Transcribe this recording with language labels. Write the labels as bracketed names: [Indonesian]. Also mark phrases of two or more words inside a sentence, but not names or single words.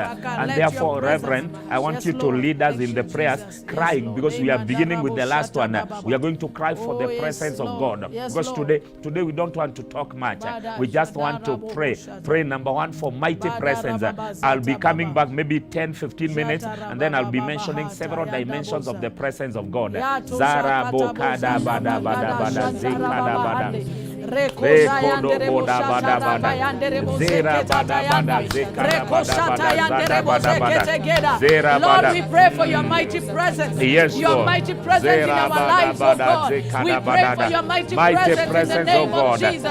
[English] And therefore, Reverend, I want you to lead us in the prayers, crying, because we are beginning with the last one. We are going to cry for the presence of God. Because today we don't want to talk much. We just want to pray. pray, number one, for mighty presence. I'll be coming back maybe 10, 15 minutes, and then I'll be mentioning several dimensions of the presence of God. Zara bokada bada bada bada zekada bada. Lord, we pray for your mighty presence. Yes, your Lord. mighty presence in our lives, oh God. We pray for your mighty presence in the name of Jesus.